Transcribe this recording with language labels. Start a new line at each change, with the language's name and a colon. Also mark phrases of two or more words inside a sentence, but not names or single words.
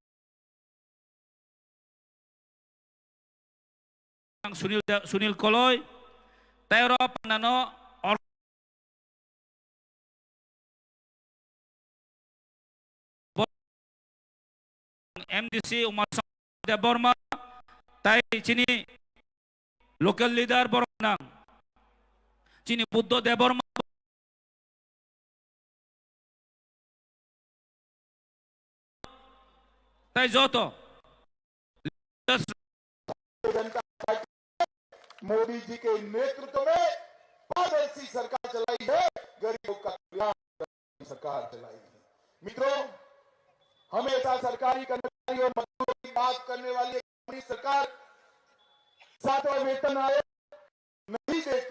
Kok Borok: Sunil Koloy, Tairo Panano, MDC Umar de Borma, Tai sini local leader Bornang, sini Buddho de Borma. Tai Zoto,
Hindi: जनता पार्टी मोदी जी के नेतृत्व में पारदर्शी सरकार चलाई है, गरीबों का कल्याण सरकार चलाई है। मित्रों, हमेशा सरकारी कर्मचारी और मजदूरों की बात करने वाली हमारी सरकार 7वां वेतन आयोग नहीं देती।